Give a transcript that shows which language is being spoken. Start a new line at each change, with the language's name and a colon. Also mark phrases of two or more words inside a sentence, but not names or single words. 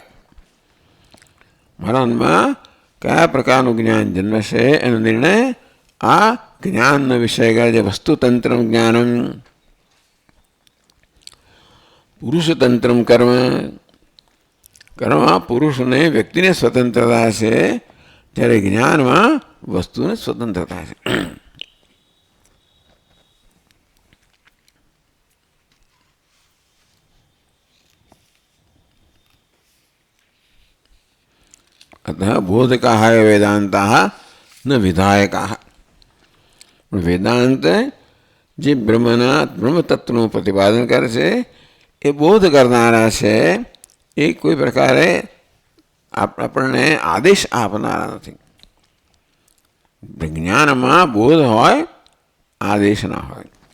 Gujarati: મારા મનમાં કયા પ્રકારનું જ્ઞાન જન્મશે એનો નિર્ણય આ જ્ઞાનનો વિષય કરે છે.
Sanskrit: वस्तुतन्त्र ज्ञानम् पुरुषतन्त्र कर्म.
Gujarati: કર્મમાં પુરુષને વ્યક્તિને સ્વતંત્રતા છે, જ્યારે જ્ઞાનમાં વસ્તુને સ્વતંત્રતા છે.
Sanskrit: अतः बोधकाः वेदांताः न विधायकाः.
Gujarati: વેદાંત જે બ્રહ્મતત્વનું પ્રતિપાદન કરે છે એ બોધ કરનારા છે. એ કોઈ પ્રકારે આપણને આદેશ આપનારા નથી. જ્ઞાનમાં બોધ હોય, આદેશ ના હોય.